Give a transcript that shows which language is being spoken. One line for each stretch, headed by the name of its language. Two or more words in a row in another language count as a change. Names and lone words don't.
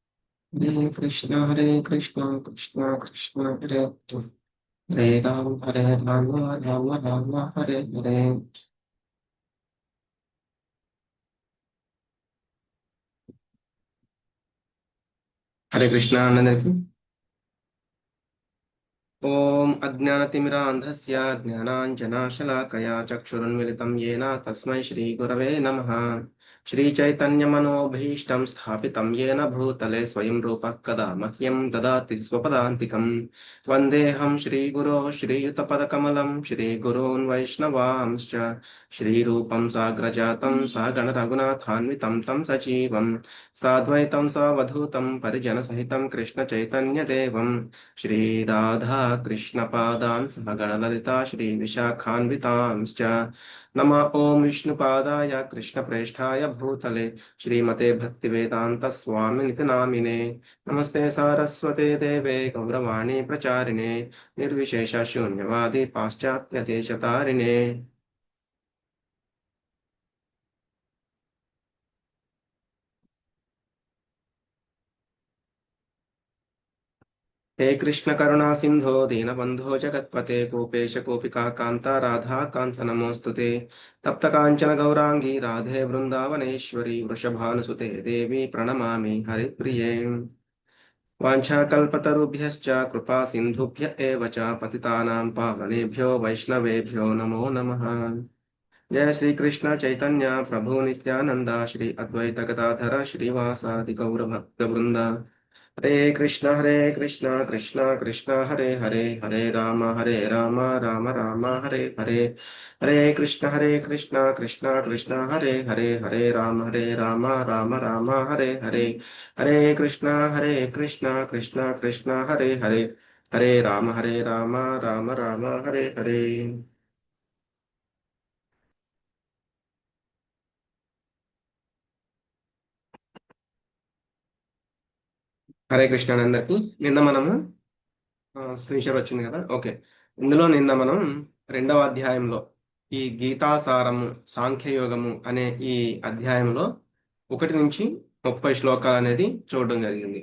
Sanskrit: हरे कृष्ण कृष्ण कृष्ण हरे हरे हरे राम राम राम हरे हरे. హరే కృష్ణ అన్నదరికి ఓం అజ్ఞానతిమిరాంధస్య జ్ఞానాంజనాశలాకయా చక్షురున్మిలితం येन తస్మై శ్రీ గురవే నమః శ్రీచైతన్యమనోభీష్టం స్థాపితం येन భూతలే స్వయం రూపః కదా మహ్యం దదాతి స్వపదాంతికం వందేహం శ్రీగురో శ్రీయుతపదకమలం శ్రీగురూన్ వైష్ణవాంశ్చ శ్రీరూపం సాగ్రజాతం సగణ రఘునాథాన్వితం తం సజీవం సాద్వైతం సవధూతం పరిజనసహితం కృష్ణ చైతన్యదేవం శ్రీ రాధా కృష్ణ పాదాం సహగణలలితా శ్రీ విశాఖాన్వితాంశ్చ నమ ఓం విష్ణుపాదాయ కృష్ణ ప్రేష్ఠాయ భూతలే శ్రీమతే భక్తి వేదాంత స్వామినితి నామినే నమస్తే సారస్వతే దేవే గౌరవాణి ప్రచారిణే నిర్విశేష శూన్యవాది పాశ్చాత్య దేశతారిణే. हे कृष्ण करुणा सिंधो दीनबंधो जगत्पते गोपेश गोपिका कांता राधा कांत नमोस्तुते तप्त कांचन गौरांगी राधे वृंदावनेश्वरी वृषभानुसुते देवी प्रणमामि हरिप्रिये. वाञ्छाकल्पतरुभ्यश्च कृपा सिन्धुभ्य एव च पतितानां पावनेभ्यो वैष्णवेभ्यो नमो नमः. जय श्री कृष्ण चैतन्य प्रभु नित्यानंद श्री अद्वैत गदाधर श्रीवासादि गौर भक्त वृंद. हरे कृष्ण कृष्ण कृष्ण हरे हरे, हरे राम राम राम हरे हरे. हरे कृष्ण कृष्ण कृष्ण हरे हरे, हरे राम राम राम हरे हरे. हरे कृष्ण कृष्ण कृष्ण हरे हरे, हरे राम राम राम हरे हरे.
Telugu: హరే కృష్ణ అందరికి. నిన్న మనము
English: screen shot
Telugu: వచ్చింది కదా, ఓకే. ఇందులో నిన్న మనం రెండవ అధ్యాయంలో ఈ గీతాసారము సాంఖ్యయోగము అనే ఈ అధ్యాయంలో 1 నుంచి 30 శ్లోకాలు అనేది చూడడం జరిగింది.